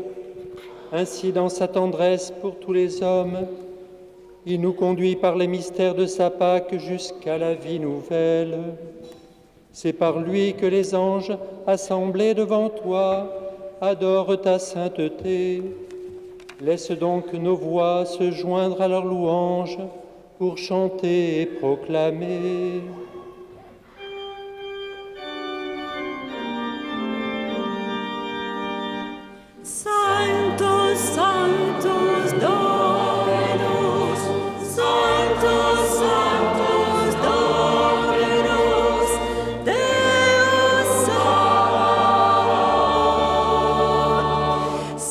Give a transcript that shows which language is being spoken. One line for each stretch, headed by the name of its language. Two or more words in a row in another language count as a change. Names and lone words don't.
French: Ainsi, dans sa tendresse pour tous les hommes, il nous conduit par les mystères de sa Pâque jusqu'à la vie nouvelle. C'est par lui que les anges, assemblés devant toi, adorent ta sainteté. Laisse donc nos voix se joindre à leur louange pour chanter et proclamer.
Latin: Sanctus, Sanctus, Dominus, Sanctus, Sanctus, Dominus, Deus Sabaoth.